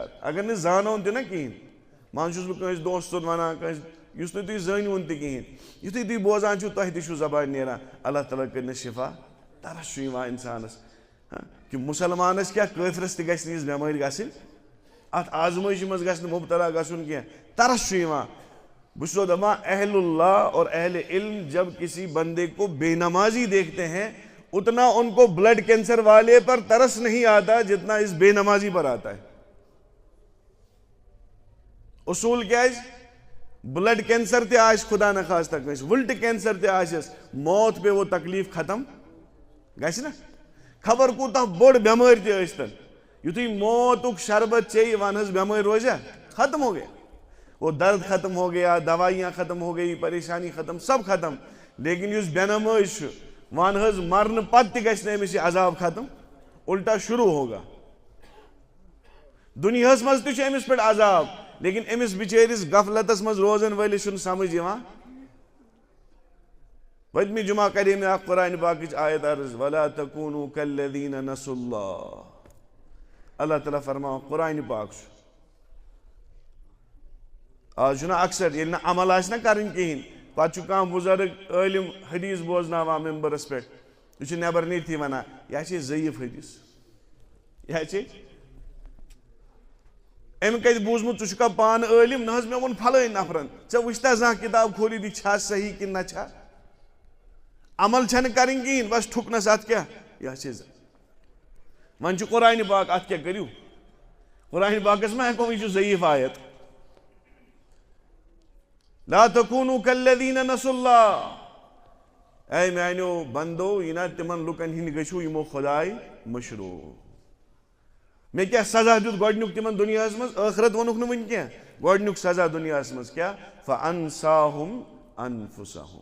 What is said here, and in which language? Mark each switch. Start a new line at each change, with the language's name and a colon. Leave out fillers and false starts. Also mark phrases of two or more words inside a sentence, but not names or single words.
Kashmiri: اگر نہٕ زانہون تہِ نہ کِہینۍ منٛزٕ چھُس بہٕ کٲنٛسہِ دوستن ونان کٲنٛسہِ یُس نہٕ تُہۍ زٲنۍوُن تہِ کِہینۍ یُتھُے تُہۍ بوزان چھِو تۄہہِ تہِ چھُو زبانہِ نیران اللہ تعالیٰ کٔرنَس شِفا. ترس چھُ یِوان اِنسانس کہِ مُسلمانس کیٛاہ کٲفرس تہِ گژھِ نہٕ یِژھ بٮ۪مٲرۍ گژھٕنۍ اتھ آزمٲیشہِ منٛز گژھِ نہٕ مُبتلا گژھُن کینٛہہ. ترس چھُ یِوان. بہٕ چھُسو دپان
Urdu: اہل اللہ اور اہل علم جب کسی بندے کو بے نمازی دیکھتے ہیں اتنا ان کو بلڈ کینسر والے پر ترس نہیں آتا جتنا اس بے نمازی پر آتا ہے.
Kashmiri: اصوٗل کیٛازِ بلڈ کینسر تہِ آسہِ خدا نخواستہ کٲنٛسہِ وٕلٹہٕ کینسر تہِ آسٮ۪س موت پیوٚو تکلیٖف ختم گژھِ نہ. خبر کوٗتاہ بوٚڑ بٮ۪مٲرۍ تہِ ٲسۍتن یُتھُے موتُک شربت چیٚیہِ وَن حظ بٮ۪مٲرۍ روزیا
Urdu: ختم ہو گیا. وہ درد ختم ہو گیا دوائیاں ختم ہو گئی پریشانی ختم سب ختم.
Kashmiri: لیکن یُس بے نمٲز چھُ وَن حظ مرنہٕ پتہٕ تہِ گژھِ نہٕ أمِس یہِ عذاب ختم.
Urdu: الٹا شروع ہوگا.
Kashmiri: دنیاہس مز تہ امس پہ عذاب لیکن امس بچیرس غفلتس مز روزن ولس چھُنہٕ سمجھ یوان. پتمہ جمعہ کرے میں اکھ قرآن پاکچ آیت عرض
Arabic: ولا تکونوا کالذین نسوا اللہ.
Kashmiri: اللہ تعالیٰ فرماو قرآن پاک چھُ. آج چھُنہ اکثر ییٚلہِ نہٕ عمل آسہِ نہ کرٕنۍ کہیٖنۍ پتہٕ چھُ کانٛہہ بُزرگ عٲلم حدیث بوزناوان ممبرس پٮ۪ٹھ یہِ چھُ نٮ۪بر نیرتھٕے ونان یہِ چھِ ضعیف حدیث یہِ چھِ أمۍ کتہِ بوٗزمُت ژٕ چھُکھا پانہٕ عٲلم نہ حظ مےٚ ووٚن پھلٲنۍ نفرن ژےٚ وٕچھتا زانٛہہ کِتاب کھوٗلِتھ یہِ چھا صحیح کِنہٕ نہ چھا عمل چھنہٕ کرٕنۍ کہیٖنۍ بس ٹھُکنس اتھ کیٛاہ یہِ چھِ وۄنۍ چھُ قرآن پاک اتھ کیٛاہ کٔرِو قرآن پاکس ما ہٮ۪کو یہِ چھُ ضعیف آیت.
Arabic: لا تکونوا کالذین نسوا اللہ.
Kashmiri: اے میانیو بندو یہِ نا تِمن لُکن ہِنٛدۍ گٔژھِو یِمو خۄداے مٔشرو. مےٚ کیٛاہ سزا دیُت گۄڈنیُک تِمن دُنیاہس منٛز ٲخرت ووٚنُکھ نہٕ وُنہِ کینٛہہ گۄڈنیُک سزا دُنیاہس منٛز کیٛاہ
Arabic: فانساہم انفسہم.